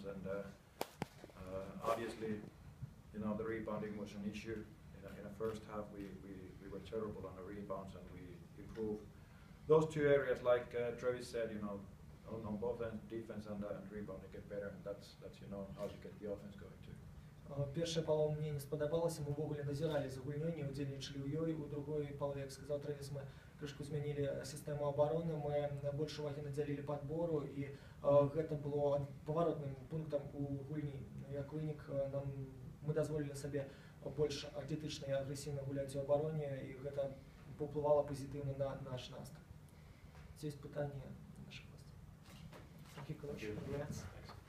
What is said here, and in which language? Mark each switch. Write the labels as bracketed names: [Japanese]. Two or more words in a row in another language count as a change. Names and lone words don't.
[English] And obviously, the rebounding was an issue. In the first half, we were terrible on the rebounds, and we improved those two areas, like Travis said, on both ends, defense and rebounding get better, and that's how you get the offense going too. [Belarusian] Першая палова мне не спадабалася, мы ввогуле назіралі за гульнёй, не удзельнічалі ў ёй. У другой палове, як сказаў Трэвіс, мы крышку змянілі сістэму абароны, мы больш увагі надзялілі падбору, і гэта было паваротным пунктам у гульні. Як вынік, мы дазволілі сабе больш атлетычна і агрэсіўна гуляць у абароне, і гэта паўплывала пазітыўна на наш настрой. Ці ёсць пытанні нашых гостей? [English] Thank you, Coach. Congrats.